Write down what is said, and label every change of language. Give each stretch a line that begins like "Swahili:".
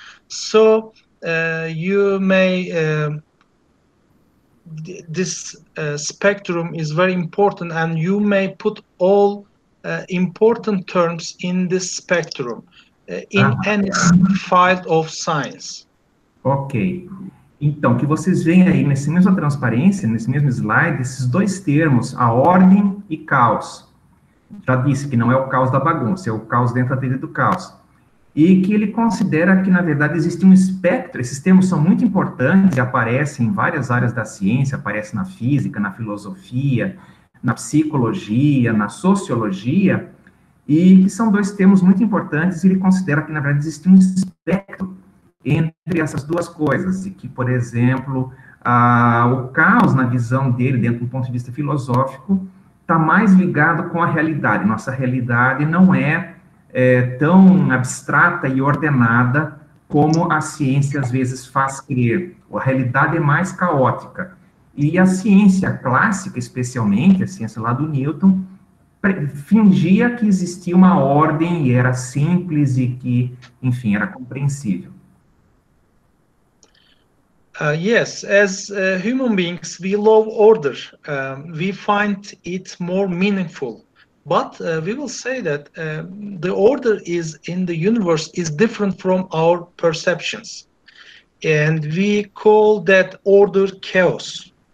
English: So you may this spectrum is very important, and you may put all important terms in this spectrum in any field of science. Ok.
Portuguese: Então, que vocês veem aí nessa mesma transparência, nesse mesmo slide, esses dois termos, a ordem e caos. Já disse que não é o caos da bagunça, é o caos dentro da teoria do caos. E que ele considera que, na verdade, existe um espectro, esses termos são muito importantes e aparecem em várias áreas da ciência, aparecem na física, na filosofia, na psicologia, na sociologia, e que são dois termos muito importantes, e ele considera que, na verdade, existe um espectro entre essas duas coisas, e que, por exemplo, o caos, na visão dele, dentro do ponto de vista filosófico, está mais ligado com a realidade. Nossa realidade não é tão abstrata e ordenada como a ciência às vezes faz crer. A realidade é mais caótica. E a ciência clássica, especialmente, a ciência lá do Newton, fingia que existia uma ordem e era simples e que, enfim, era compreensível.
English: Yes, as human beings, we love order. We find it more meaningful. But we will say that the order is in the universe is different from our perceptions. And we call that order chaos.